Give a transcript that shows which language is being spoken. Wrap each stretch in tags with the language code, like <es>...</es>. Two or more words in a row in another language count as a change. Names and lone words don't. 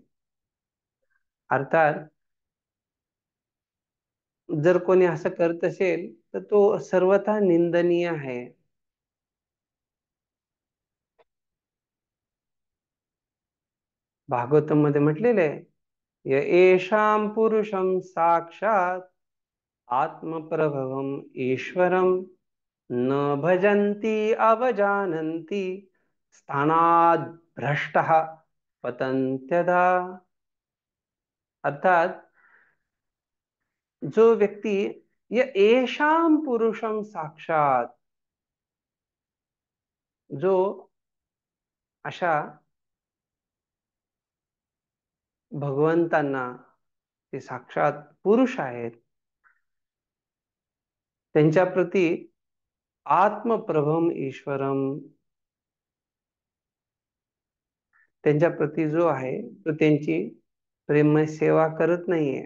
<mr>अर्थात जर कोणी असं करत असेल तर तो सर्वथा निंदनीय आहे. भागवतम मध्ये म्हटलेलं आहे,</mr> <sa>य एषां पुरुषं साक्षात आत्मप्रभवम ईश्वरम न भजन्ति अवजानन्ति स्थानाद भ्रष्टः पतन्त्यदा.</sa> <mr>अर्थात जो व्यक्ती</mr> <sa>य एषां पुरुषं साक्षात,</sa> <mr>जो अशा भगवंतांना, ते साक्षात पुरुष आहेत, त्यांच्या प्रती</mr> <sa>आत्मप्रभम ईश्वरम,</sa> <mr>त्यांच्या प्रती जो आहे तो त्यांची प्रेममय सेवा करत नाहीये.</mr>